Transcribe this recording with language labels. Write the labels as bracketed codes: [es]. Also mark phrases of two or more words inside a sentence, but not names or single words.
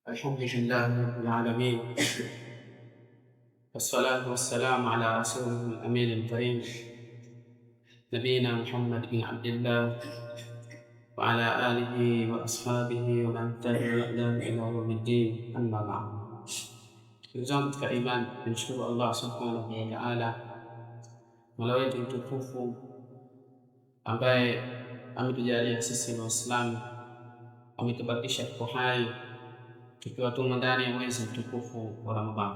[ar] الحمد لله رب العالمين، والصلاة والسلام على رسوله الأمين الكريم نبينا محمد بن عبد الله وعلى آله وأصحابه ومن تبعهم إلى يوم الدين. أما بعد، [sw] ndugu katika imani, tunashukuru Allah [ar] سبحانه وتعالى, [sw] Mola wetu mtukufu ambaye ametujalia sisi Waislamu, ametubakisha tuko hai tukiwa tumo ndani ya mwezi mtukufu wa Ramadhani.